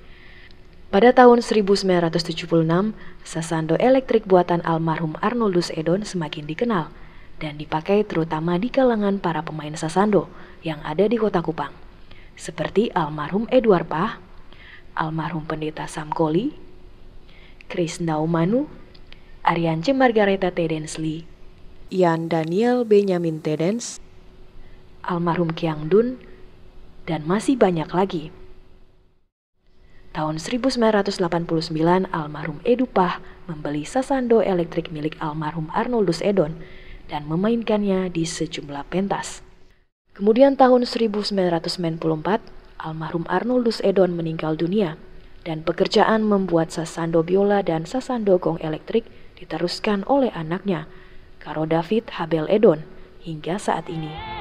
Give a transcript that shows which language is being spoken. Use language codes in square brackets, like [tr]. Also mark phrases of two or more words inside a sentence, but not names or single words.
[id] Pada tahun 1976, sasando elektrik buatan almarhum Arnoldus Edon semakin dikenal dan dipakai terutama di kalangan para pemain sasando yang ada di kota Kupang, seperti almarhum Edward Pah, almarhum Pendeta Samkoli, Chris Naumanu, Ariance Margareta Tedensley, Ian Daniel Benjamin Tedens, almarhum Kiang Dun, dan masih banyak lagi. Tahun 1989, almarhum Edu Pah membeli sasando elektrik milik almarhum Arnoldus Edon dan memainkannya di sejumlah pentas. Kemudian tahun 1994, almarhum Arnoldus Edon meninggal dunia dan pekerjaan membuat sasando biola dan sasando gong elektrik diteruskan oleh anaknya, Karo David Habel Edon, hingga saat ini.